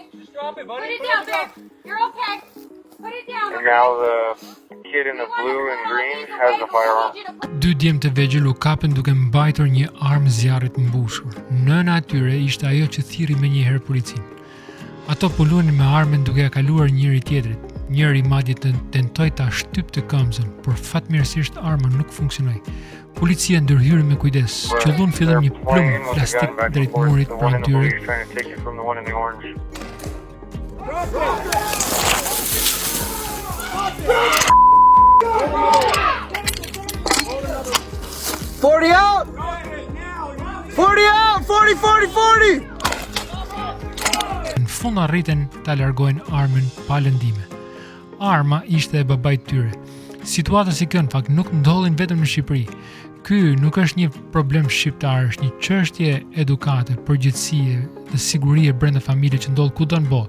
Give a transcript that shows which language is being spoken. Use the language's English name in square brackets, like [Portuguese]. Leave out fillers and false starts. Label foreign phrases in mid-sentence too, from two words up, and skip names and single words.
[English] Drop it, buddy. Put it down, Vic. You're okay. Put it down. And now the kid in the blue and green has the firearm. [Albanian] Dy djemë të vegjël u kapën duke mbajtur një armë zjarrit mbushur. Nëna e tyre ishte ajo që thirri menjëherë policinë. Ato pulunin me armën duke ja kaluar njëri tjetrit. Njëri madje tentoi ta shtypte këmbën, por fatmirësisht arma nuk funksionoi. Policia ndërhyri me kujdes, qëllun fillim një plumb plastik drejt murit pranë tyre. [English] Trying to take it from the one in the orange. Forty out! 40 out! 40! [Albanian] Në fund arriten ta largojnë armën pa lëndime. Arma ishte e babait tyre. Situata si kjo në fakt nuk ndodhin vetëm në Shqipëri. Ky nuk është një problem shqiptar, është një çështje edukate, përgjegjësie dhe sigurie brenda familjes që ndodh kudo në botë.